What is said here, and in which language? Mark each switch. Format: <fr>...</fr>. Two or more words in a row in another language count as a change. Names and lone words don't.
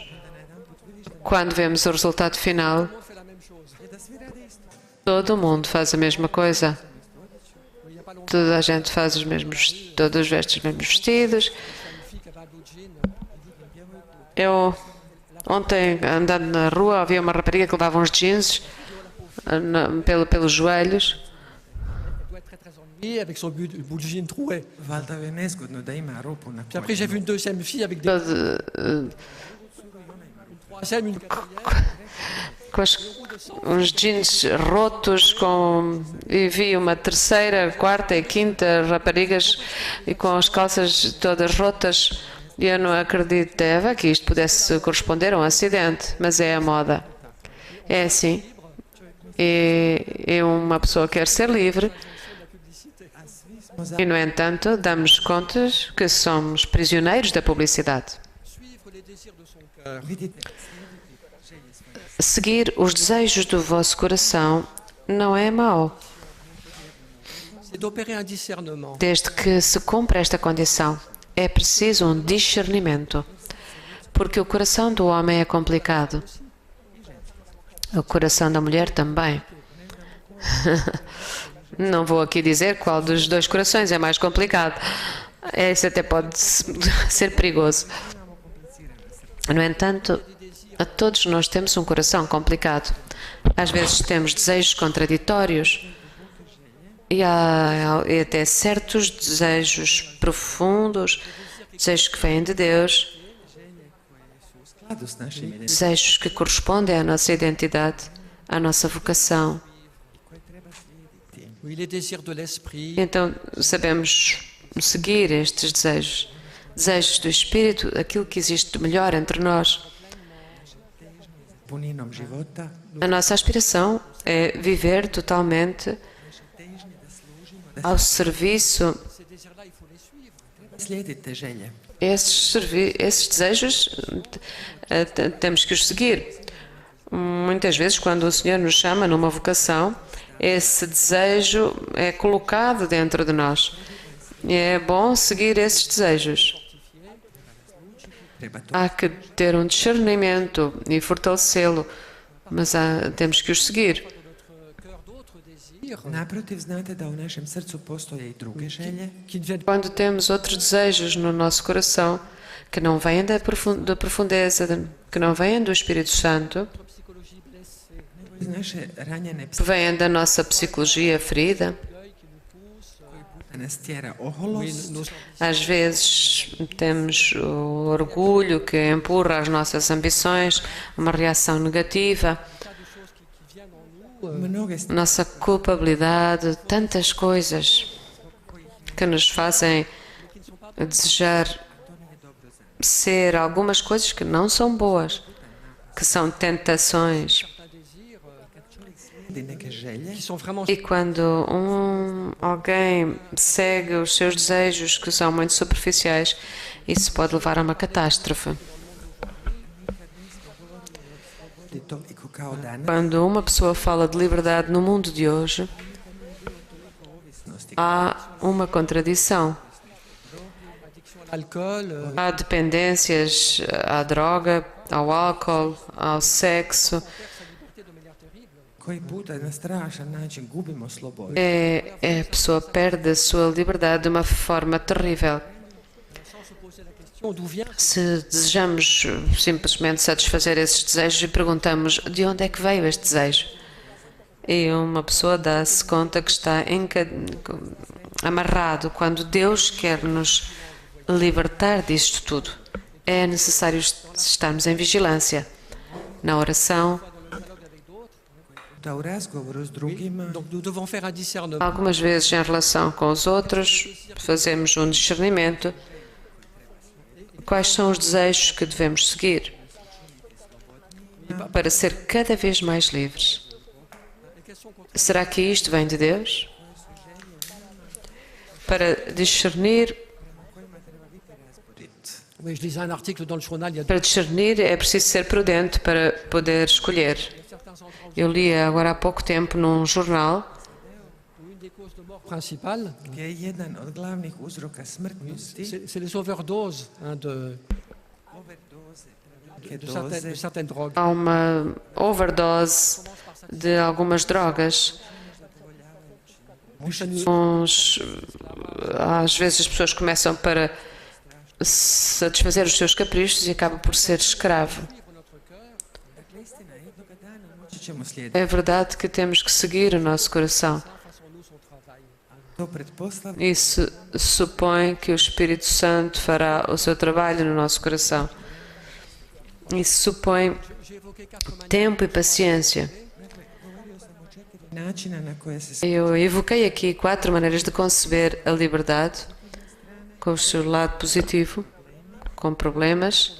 <pt>Quando vemos o resultado final, todo mundo faz a mesma coisa. Toda a gente faz os mesmos, todos vestem os mesmos vestidos. Eu ontem, andando na rua, havia uma rapariga que levava uns jeans pelos joelhos.</pt> <fr>doit être très ennuyée avec son bout de jean troué.</fr> <hr>Valjda je nezgodno da ima rupu na</hr> <fr>Puis après, j'ai vu</fr> <hr>koljenu.</hr> <fr>une deuxième fille avec des troisième, une</fr> <pt>Com uns jeans rotos e vi uma terceira, quarta e quinta raparigas e com as calças todas rotas. E eu não acreditava que isto pudesse corresponder a um acidente, mas é a moda. É assim. E uma pessoa quer ser livre e, no entanto, damos contas que somos prisioneiros da publicidade.</pt> <hr>Vidite,</hr> <pt>Seguir os desejos do vosso coração não é mau,</pt> <fr>c'est d'opérer un discernement.</fr> <pt>desde que se cumpra esta condição. É preciso um discernimento, porque o coração do homem é complicado. O coração da mulher também. Não vou aqui dizer qual dos dois corações é mais complicado. Esse até pode ser perigoso. No entanto, todos nós temos um coração complicado. Às vezes temos desejos contraditórios E há até certos desejos profundos, desejos que vêm de Deus,</pt> <hr>U skladu s našim identitetom</hr> <pt>desejos que correspondem à nossa identidade, à nossa vocação.</pt> <hr>koje treba slijediti.</hr> <fr>Oui, les désirs de l'esprit,</fr> <pt>Então, sabemos seguir estes desejos. Desejos do Espírito, aquilo que existe de melhor entre nós.</pt> <hr>Puninom života,</hr> <pt>A nossa aspiração é viver totalmente ao serviço.</pt> <hr>slijediti te želje.</hr> <pt>Esses desejos temos que os seguir. Muitas vezes, quando o Senhor nos chama numa vocação, esse desejo é colocado dentro de nós. É bom seguir esses desejos.</pt> <hr>Treba to</hr> <pt>Há que ter um discernimento e fortalecê-lo, mas temos que os seguir.</pt> <hr>Naprotiv, znate da u našem srcu postoje i druge želje</hr> <fr>qui ne viennent</fr> <pt>Quando temos outros desejos no nosso coração que não vêm da profundeza, que não vêm do Espírito Santo,</pt> <hr>iz naše ranjene</hr> <pt>que vêm da nossa psicologia ferida,</pt> <hr>psihe nas tjera oholost,</hr> <pt>nos às vezes temos o orgulho que empurra as nossas ambições, uma reação negativa,</pt> <hr>mnoge</hr> <pt>nossa culpabilidade, tantas coisas que nos fazem desejar ser algumas coisas que não são boas, que são tentações.</pt> <hr>slijedi neke želje,</hr> <fr>qui sont vraiment</fr> <pt>E quando alguém segue os seus desejos que são muito superficiais, isso pode levar a uma catástrofe.</pt> <hr>je toliko kao danas,</hr> <pt>Quando uma pessoa fala de liberdade no mundo de hoje, há uma contradição.</pt> <fr>alcool,</fr> <pt>Há dependências à droga, ao álcool, ao sexo.</pt> <hr>koji puta na strašan način gubimo slobodu.</hr> <pt>A pessoa perde a sua liberdade de uma forma terrível.</pt> <fr>d'où vient</fr> <pt>Se desejamos simplesmente satisfazer esses desejos e perguntamos de onde é que veio este desejo, e uma pessoa dá-se conta que está amarrado quando Deus quer nos libertar disto tudo. É necessário estarmos em vigilância, na oração.</pt> <hr>Da u razgovoru s drugima</hr> <fr>donc nous devons faire un discernement.</fr> <pt>Algumas vezes, em relação com os outros, fazemos um discernimento. Quais são os desejos que devemos seguir para ser cada vez mais livres? Será que isto vem de Deus? Para discernir,</pt> <fr>Oui, je lisais un article dans le journal il y a</fr> <pt>para discernir é preciso ser prudente para poder escolher. Eu li agora há pouco tempo num jornal</pt> <fr>une des causes de mort principales,</fr> <hr>gdje je jedan od glavnih uzroka smrtnosti</hr> <fr>c'est les overdoses</fr> <hr>neke</hr> <fr>de</fr> <hr>doze</hr> <fr>certaines drogues.</fr> <pt>há uma overdose de algumas drogas. Às vezes as pessoas começam para satisfazer os seus caprichos e acabam por ser escravo.</pt> <hr>moći ćemo slijediti.</hr> <pt>É verdade que temos que seguir o nosso coração.</pt> <hr>To pretpostavlja</hr> <pt>Isso supõe que o Espírito Santo fará o seu trabalho no nosso coração. Isso supõe tempo e paciência.</pt> <hr>načina na koje se</hr> <pt>Eu evoquei aqui 4 maneiras de conceber a liberdade, com o seu lado positivo, com problemas.</pt>